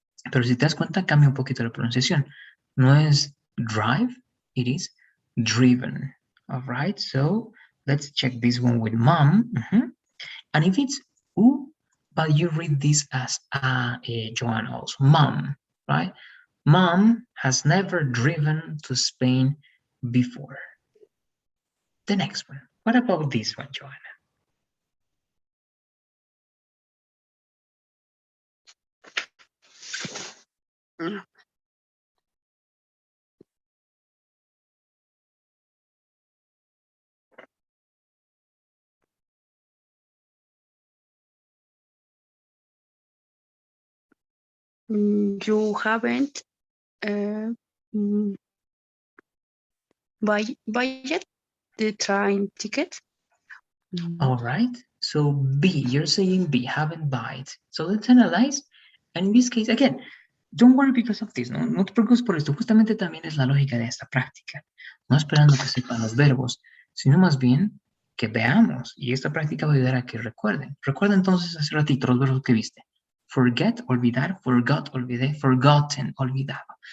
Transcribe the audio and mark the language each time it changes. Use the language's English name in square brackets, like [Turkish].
[Spanish] Pero si te das cuenta, cambia un poquito la pronunciación. No es [English] drive, it is driven. All right, so let's check this one with mom. And if it's u, but you read this as Joanna also, mom, right? Mom has never driven to Spain before. The next one. What about this one, Joanna? You haven't bought the train ticket? All right, so B, you're saying B, haven't bought. So let's analyze. And in this case, again, don't worry because of this, [Spanish] no te preocupes por esto. Justamente también es la lógica de esta práctica. No esperando que sepan los verbos, sino más bien que veamos. Y esta práctica va a ayudar a que recuerden. Recuerda entonces hace ratito los verbos que viste. Forget, olvidar, forgot, olvidé, forgotten, olvidado.